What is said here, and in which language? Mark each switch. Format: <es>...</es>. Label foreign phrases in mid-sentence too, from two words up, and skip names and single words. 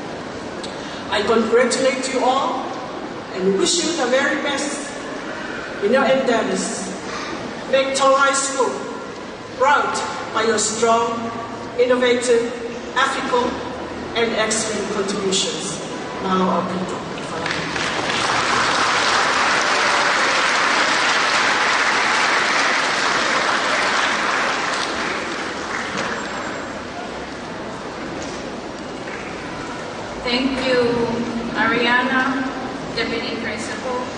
<en>I congratulate you all and wish you the very best in your endeavors. Make Tonga High School proud by your strong, innovative, ethical, and excellent contributions.</en> <to>Malo au pito.</to> <en>Thank you, Ariana, Deputy Principal.</en>